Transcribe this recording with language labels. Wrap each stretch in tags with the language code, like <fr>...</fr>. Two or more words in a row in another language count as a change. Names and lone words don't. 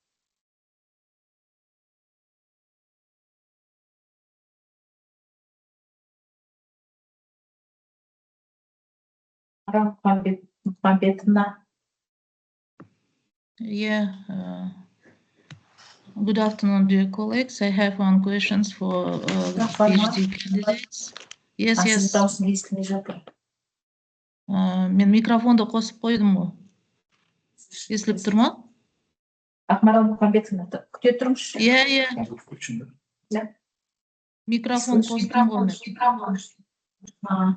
<en>Madam Pambetna. Yeah. Good afternoon, dear colleagues. I have one question for PhD candidates. Yes, yes.</en> <kk>Дауысың естілмей жатыр. Мен микрофонды қосып қойдым ғой. Естіліп тұр ма? Ақмарал Мұхамбетовна, күте тұрыңызшы. Иә, иә. Микрофон қостым ғой мен.</kk>